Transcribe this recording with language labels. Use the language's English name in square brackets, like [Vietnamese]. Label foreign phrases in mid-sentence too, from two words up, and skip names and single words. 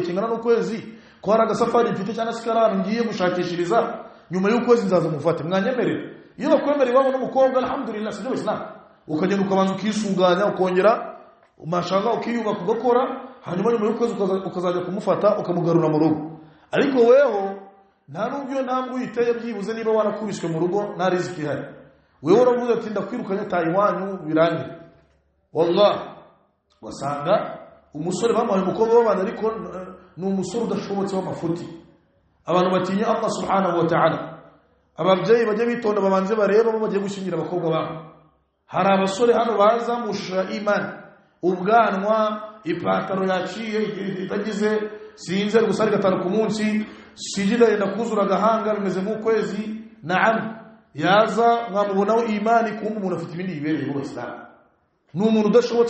[Kinyarwanda] kingana n'ukwezi ko hari agasafari mfite cyangwa se karara ngiye gushakishiriza nyuma y'ukwezi nzaza mufate mwanyemerera iyo bakwemera iwabo n'umukobwa alhamdulillah sibyo Islam ukagenda ukabanza ukisuganya ukongera umashanga ukiyubaka ugakora hanyuma nyuma y'ukwezi ukazajya kumufata ukamugarura mu rugo ariko weho nta nubwo iyo ntambwe uyiteye byibuze niba warakubiswe mu rugo nta riziki ihari wewe uravuze ati ndakwirukanye tayi wanyu birangiye wallahi wasanga umusore bamuhaye umukobwa w'abana ariko ni umusore udashobotse w'amafuti abantu batinya Allah [Arabic] سبحانه وتعالى [Kinyarwanda] ababyeyi bajye bitonda babanze bareba bo bagiye gushingira abakobwa babo hari abasore hano baza mushira imani ubwanwa ipataro yaciye itagize sinze gusari gatanu ku munsi sijida yenda kuzura gahanga bimeze nk'ukwezi naam yaza nkamubonaho imani kumva umuntu afite ibindi bibereye mu Islam n'umuntu udashobotse